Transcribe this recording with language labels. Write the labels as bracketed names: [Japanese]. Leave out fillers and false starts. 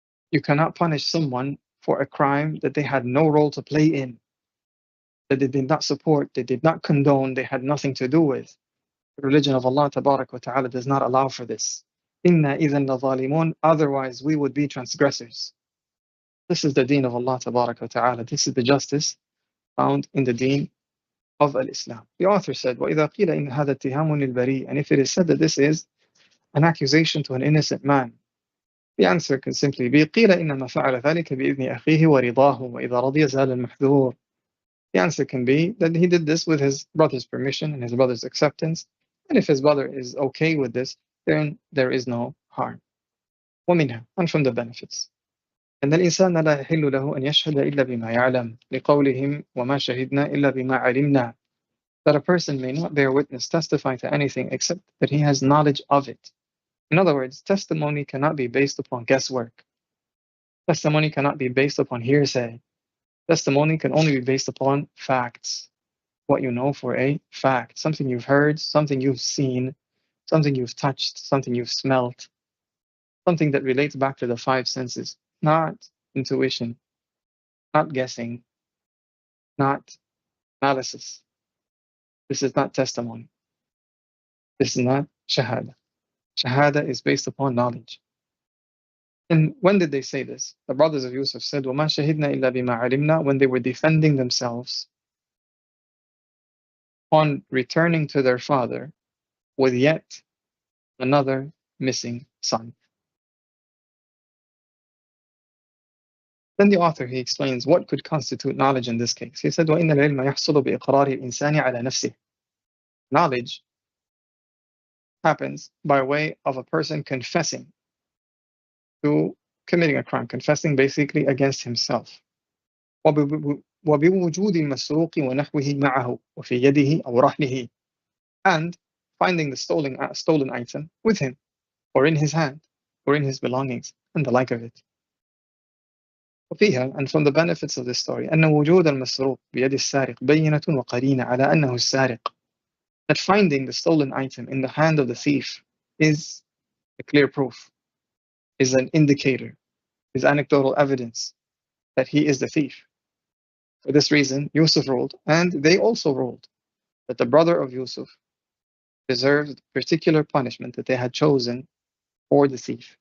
[English] You cannot punish someone for a crime that they had no role to play in, that they did not support, they did not condone, they had nothing to do with. The religion of Allah Tabarak wa Ta'ala does not allow for this. [Arabic] Inna idhan la zalimun, [English] otherwise we would be transgressors. This is the deen of Allah Tabarak wa Ta'ala. This is the justice found in the deen of Al-Islam. The author said, [Arabic] وَإِذَا قِيلَ إِنْ هَذَا اتِّهَامٌ لِلْبَرِيء. [English] And if it is said that this is an accusation to an innocent man, the answer can simply be قِيلَ [Arabic] إِنَّمَا فَعَلَ ذَلِكَ بِإِذْنِ أَخِيهِ وَرِضَاهُ وَإِذَا رَضِيَ زَالَ الْمَحْذُورُ. [English] The answer can be that he did this with his brother's permission and his brother's acceptance. And if his brother is okay with this, then there is no harm. [Arabic] ومنها, [English] and from the benefits. [Arabic] أن الإنسان لا يحل له أن يشهد إلا بما يعلم لقولهم وما شهدنا إلا بما علمنا. [English] That a person may not bear witness, testify to anything except that he has knowledge of it. In other words, testimony cannot be based upon guesswork. Testimony cannot be based upon hearsay. Testimony can only be based upon facts. What you know for a fact. Something you've heard, something you've seen, something you've touched, something you've smelt. Something that relates back to the five senses. Not intuition, not guessing, not analysis. This is not testimony. This is not shahada. Shahada is based upon knowledge. And when did they say this? The brothers of Yusuf said, [Arabic] وَمَا شَهِدْنَا إِلَّا بِمَا عَلِمْنَا, [English] when they were defending themselves on returning to their father with yet another missing son. Then the author, he explains what could constitute knowledge in this case. He said, [Arabic] وَإِنَّ الْعِلْمَ يَحْصُلُ بِإِقْرَارِ الْإِنسَانِ عَلَى نَفْسِهِ. [English] Knowledge happens by way of a person confessing to committing a crime, confessing basically against himself. [Arabic] وَبِوُجُودِ الْمَسْرُوقِ وَنَحْوِهِ مَعَهُ وَفِي يَدِهِ أَوْ رَحْلِهِ. [English] And finding the stolen item with him, or in his hand, or in his belongings, and the like of it. [Arabic] وفيها, [English] and from the benefits of this story, [Arabic] أن وجود المسروق بيد السارق بينة وقرينة على أنه السارق. [English] That finding the stolen item in the hand of the thief is a clear proof, is an indicator, is anecdotal evidence that he is the thief. For this reason, Yusuf ruled, and they also ruled, that the brother of Yusuf deserved particular punishment that they had chosen for the thief.